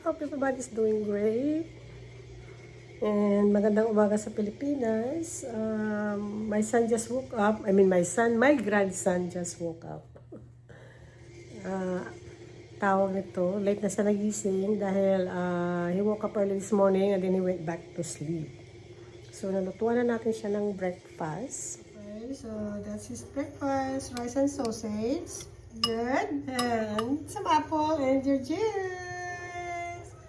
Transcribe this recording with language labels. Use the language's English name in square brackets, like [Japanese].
[English] Hope everybody's doing great. And [Filipino] magandang umaga sa Pilipinas. [English] My son just woke up. My grandson just woke up. [Filipino] Tawag nito, late na siya nagising dahil [English] he woke up early this morning and then he went back to sleep. [Filipino] So, nalutuan na natin siya ng breakfast. [English] Okay, so that's his breakfast. Rice and sausage. Good. And some apple and your juice.